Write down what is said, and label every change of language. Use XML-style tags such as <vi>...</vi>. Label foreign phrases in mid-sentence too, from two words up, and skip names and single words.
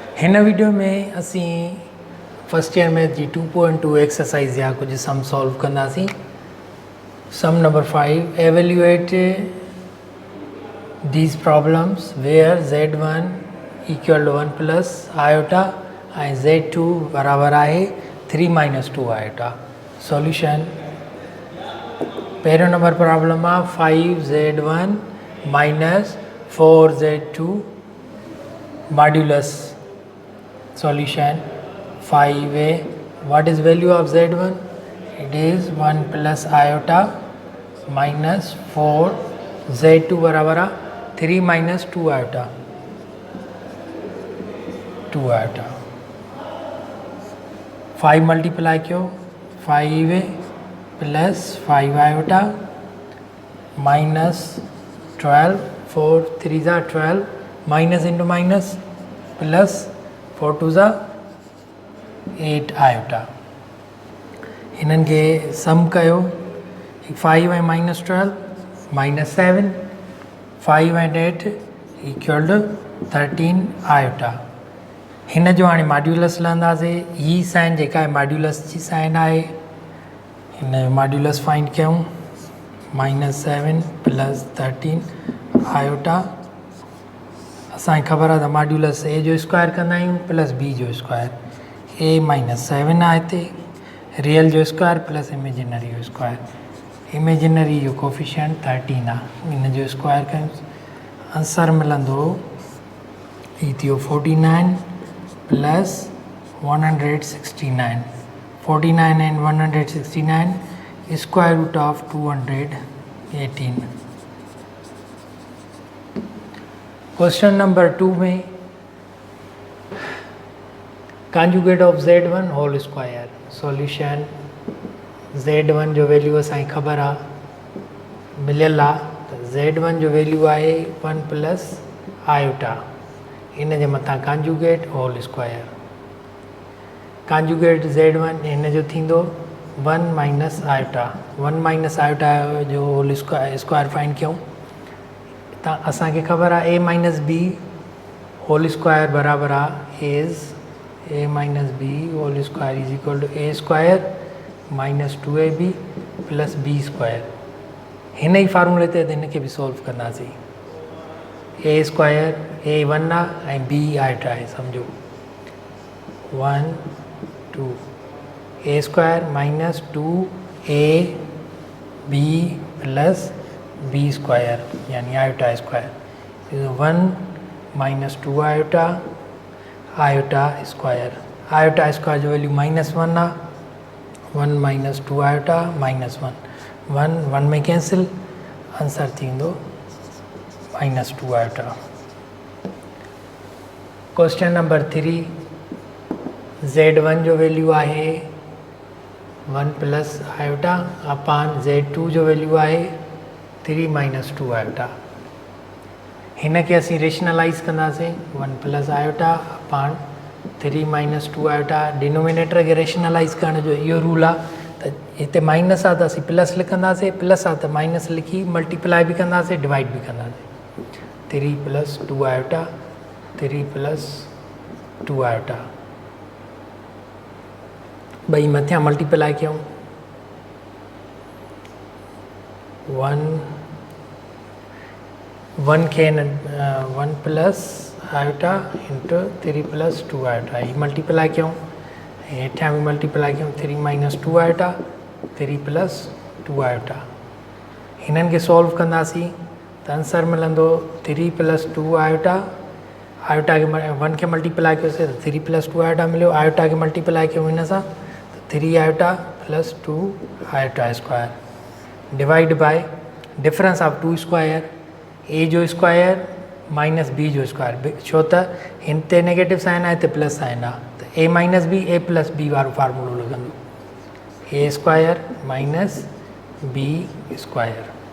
<sd>इन वीडियो में असी</sd> <en>first year math</en> <sd>जी 2.2 एक्सरसाइज या कुछ</sd> <en>sum solve</en> <sd>कंदासीं।</sd> <en>sum number 5, evaluate these problems where z1 equal to 1 plus iota and z2</en> <sd>बराबर आहे</sd> <en>3 minus 2 iota।</en> <sd>सॉल्यूशन पहिरियों नंबर प्रॉब्लम आहे</sd> <en>5z1 minus 4z2 modulus. सॉल्यूशन 5a, what is value of z1? It is 1 plus iota minus 4 z2</en> <sd>बराबर आहे</sd> <en>3 minus 2 iota, 2 iota।</en> <sd>5 मल्टीप्लाई कयो</sd> <en>5a plus 5 iota minus 12,</en> <sd>4 3 ज़ा 12,</sd> <en>minus into minus plus 4 2</en> <sd>ज़ा 8 iota। इन्हनि खे सम कयो 5 ऐं</sd> <en>minus 12 minus 7, 5 and 8 equal to 13 iota।</en> <sd>हिन जो हाणे मॉड्यूलस लहंदासीं। ही साइन जेका आहे मॉड्यूलस जी साइन आहे, हिन जो</sd> <en>modulus find</en> <sd>कयूं</sd> <en>minus 7 plus 13 iota.</en> <sd>असांखे ख़बर आहे त</sd> <en>modulus a</en> <sd>जो स्क्वायर कंदा आहियूं</sd> <en>plus b</en> <sd>जो स्क्वायर।</sd> <en>a minus 7</en> <sd>आहे हिते, रियल जो</sd> <en>square plus imaginary</en> <sd>जो स्क्वायर। इमेजिनरी जो कोफिशिएंट 13 आहे, हिन जो स्क्वायर कयूं, आंसर मिलंदो ही थियो</sd> <en>49 plus 169. 49 and 169 square root of 218. क्वेश्चन नंबर 2 में कॉन्जुगेट ऑफ z1 होल स्क्वायर।</en> <sd>सॉल्यूशन z1 जो वैल्यू असांखे ख़बर आहे, मिलियल आहे त z1 जो वैल्यू आहे</sd> <en>1 plus iota,</en> <sd>इन जे मथां</sd> <en>conjugate whole square.</en> <sd>कॉन्जुगेट z1 हिन जो थींदो</sd> <en>1 minus iota. 1 minus iota</en> <sd>जो</sd> <en>whole square find</en> <sd>कयूं त असांखे ख़बर आहे</sd> <en>a minus b whole square</en> <sd>बराबरि आहे</sd> <en>is a minus b whole square is equal to a square minus 2ab plus b square.</en> <sd>हिन ई फार्मूले ते हिन खे बि सॉल्व कंदासीं। ए स्क्वायर ए 1 आहे ऐं बी आयोटा आहे, सम्झो 1 2</sd> <en>a square minus 2ab plus b square</en> <sd>यानी</sd> <en>iota square 1 minus 2 iota iota square. iota square</en> <sd>जो वैल्यू माइनस 1 आहे,</sd> <en>1 minus 2 iota minus 1,</en> <sd>1 1 में कैंसिल, आंसर थींदो</sd> <en>minus 2 iota.</en> <sd>क्वेश्चन नंबर 3, z1 जो वैल्यू आहे</sd> <en>1 plus iota upon</en> <sd>z2 जो वैल्यू आहे</sd> <en>3 minus 2 iota.</en> <sd>हिन खे असीं रेशनलाइज कंदासीं</sd> <en>1 plus iota upon 3 minus 2 iota.</en> <sd>डिनोमिनेटर खे रेशनलाइज करण जो इहो रूल आहे त हिते माइनस आहे त असीं प्लस लिखंदासीं, प्लस आहे त माइनस लिखी मल्टीप्लाई बि कंदासीं डिवाइड बि कंदासीं।</sd> <en>3 plus 2 iota 3 plus 2 iota,</en> <sd>ॿई मथियां मल्टीप्लाई कयूं 1 खे</sd> <en>1 plus iota into 3 plus 2 iota,</en> <sd>ही मल्टीप्लाई कयूं, हेठियां बि मल्टीप्लाई कयूं</sd> <en>3 minus 2 iota 3 plus 2 iota.</en> <sd>हिननि खे सॉल्व कंदासीं त आंसर मिलंदो</sd> <en>3 plus 2 iota.</en> <sd>आयोटा खे 1 खे मल्टीप्लाई कयोसीं त</sd> <en>3 plus 2 iota</en> <sd>मिलियो, आयोटा खे मल्टीप्लाई कयूं हिन सां त</sd> <en>3 iota plus 2 iota square divide by difference of 2 square,</en> <sd>ए जो</sd> <en>square minus b</en> <sd>जो स्क्वायर, छो त हिन ते</sd> <en>negative sign</en> <sd>आहे हिते</sd> <en>plus sign</en> <sd>आहे त</sd> <en>a minus b a plus b</en> <sd>वारो फार्मूलो लॻंदो,</sd> <en>a square minus b square.</en>